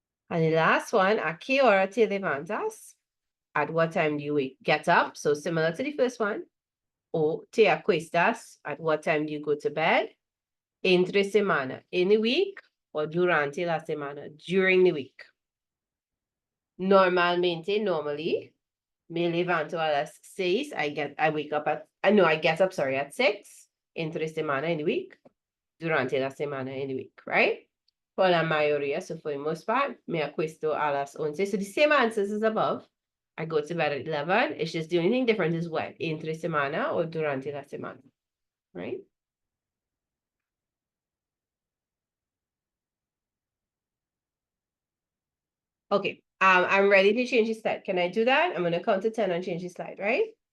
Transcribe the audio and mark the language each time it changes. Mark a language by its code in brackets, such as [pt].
[en] And the last one, [es] ¿a qué hora te levantas? [en] At what time do you get up? So similar to the first one. [es] O te acuestas? [en] At what time do you go to bed? [es] Entre semana, [en] in the week, or [es] durante la semana, [en] during the week. [es] Normalmente, [en] normally, [es] me levanto a las 6. [en] I wake up at, I get up, sorry, at 6. [es] Entre semana, [en] in the week. [es] Durante la semana, [en] in the week, right? [es] For la mayoría, [en] so for the most part, [es] me acuesto a las 11. [en] So the same answers as above. I go to bed at 11. It's just the only thing different is when? [es] Entre semana [en] or [es] durante la semana, [en] right? Okay, I'm ready to change the slide. Can I do that? I'm gonna count to 10 and change the slide, right?